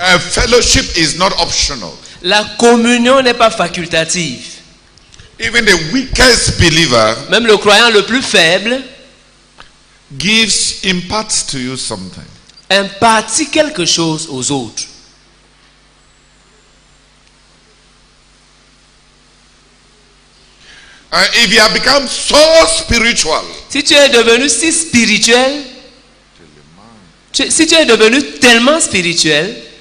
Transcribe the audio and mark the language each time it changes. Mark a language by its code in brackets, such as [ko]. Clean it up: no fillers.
[en] Fellowship is not optional. [fr] la communion n'est pas facultative. [en] Even the weakest believer [fr] Même le croyant le plus faible [en] imparts to you something. [fr] impartit quelque chose aux autres. [en] If you have become so spiritual, [fr] Si tu es devenu si spirituel, si tu es devenu tellement spirituel